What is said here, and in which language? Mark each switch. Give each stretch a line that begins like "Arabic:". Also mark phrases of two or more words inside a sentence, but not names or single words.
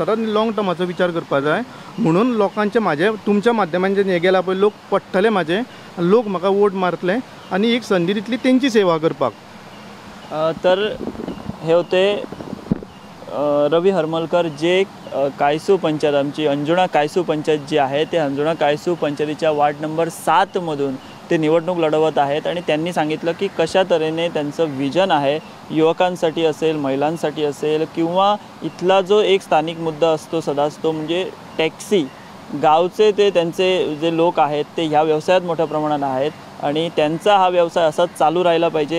Konkani: सदांच लाँग टर्माचो विचार करपा जाय. म्हणून लोकांचे म्हाजे तुमच्या माध्यमांतल्यान हें गेलां पळय, लोक पडटले म्हाजे, लोक म्हाका वोट मारतले आनी एक संदी दितली तेंची सेवा करपाक.
Marathi: तर हे होते रवी हरमलकर, जे कायसू पंचायत, आमची अंजुणा कायसू पंचायत जी आहे ते अंजुणा कायसू पंचायतीच्या वार्ड नंबर 7 मधून ते निवडणूक लढवत आहेत. आणि त्यांनी सांगितलं की कशा तऱ्हेने त्यांचं विजन आहे, युवकांसाठी असेल, महिलांसाठी असेल, किंवा इथला जो एक स्थानिक मुद्दा असतो सदाच तो म्हणजे टॅक्सी. गावचे ते त्यांचे जे लोक आहेत ते ह्या व्यवसायात मोठ्या प्रमाणात आहेत आणि त्यांचा हा व्यवसाय असाच चालू राहिला पाहिजे.